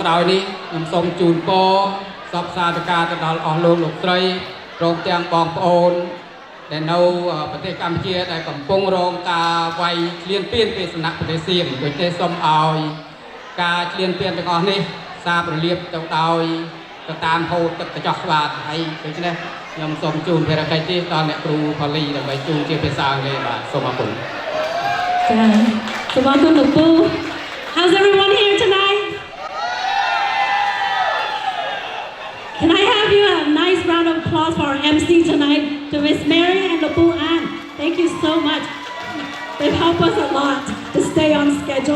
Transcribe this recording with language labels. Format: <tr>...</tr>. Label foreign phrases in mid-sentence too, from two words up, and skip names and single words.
<km>ក្រោយនេះខ្ញុំសូមជូនពរសពសាធការទៅដល់អស់លោកស្រីព្រមទាំងបងប្អូនដែលនៅប្រទេសកម្ពុជាដែលកំពុងរងការវាយឃ្លានពានពីសំណាក់ប្រទេសសៀមដូច្នេះសូមឲ្យការឃ្លានពានទាំងអស់នេះសាបរលាបទៅដោយទៅតាមហូរទឹកកញ្ចក់ស្វាតហើយដូច្នេះខ្ញុំសូមជូនភារកិច្ចនេះដល់អ្នកគ្រូផលីដើម្បីជូនជាភាសាអង់គ្លេសបាទសូមអរគុណ</km> <en>So welcome to Boo. How's everyone here tonight? Can I have you a nice round of applause for our MC tonight, to Miss Mary and the Boo Ann. Thank you so much. They've helped us a lot to stay on schedule.</en>